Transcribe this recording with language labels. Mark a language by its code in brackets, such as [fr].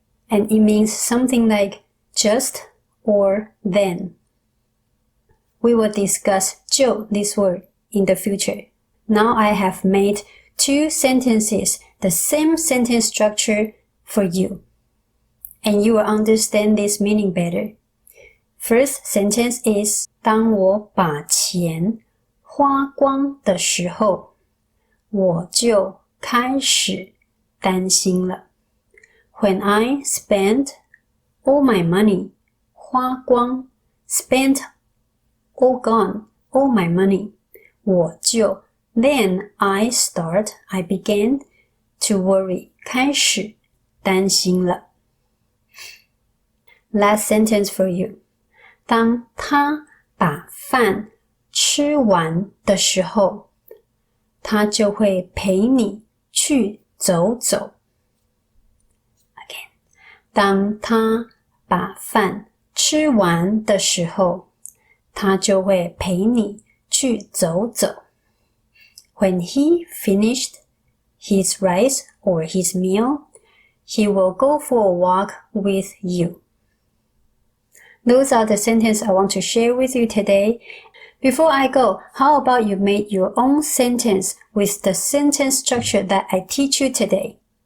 [en] And it means something like just or then. We will discuss 就 this word in the future. Now I have made two sentences, the same sentence structure for you. And you will understand this meaning better. First sentence is [zh] 当我把钱花光的时候，我就开始担心了。 [en] When I spent all my money, 花光 spent all gone, all my money, [zh] 我就 [en] then I began to worry, [zh] 开始担心了。 [en] Last sentence for you. [zh] 当他把饭吃完的时候，他就会陪你去走走。 [en] Again. [zh] 当他把饭吃完的时候，他就会陪你去走走。 [en] When he finished his rice or his meal, he will go for a walk with you. Those are the sentences I want to share with you today. Before I go, how about you make your own sentence with the sentence structure that I teach you today?